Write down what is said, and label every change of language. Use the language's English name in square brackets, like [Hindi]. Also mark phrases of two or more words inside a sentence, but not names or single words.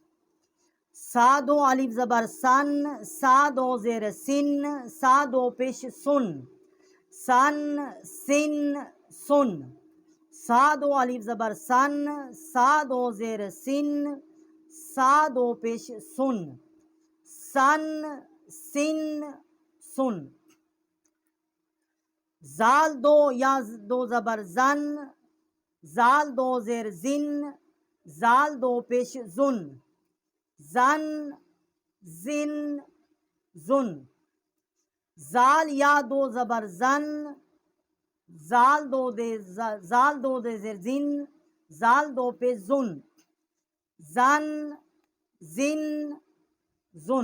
[Urdu] سا دو الف زبر سن، سا دو زیر سن، سا دو پیش سن، سن سن سن۔ سا دو الف زبر سن، سا دو زیر سن، سا دو پیش سن، سن سن سن۔ زال دو یا دو زبر زن، زال دو زیر زن، زال دو پیش زن، زن زن زن۔ زال یا دو زبر زن، زال دو دے زیر زن، زال دو پیش زن، زن زن زن۔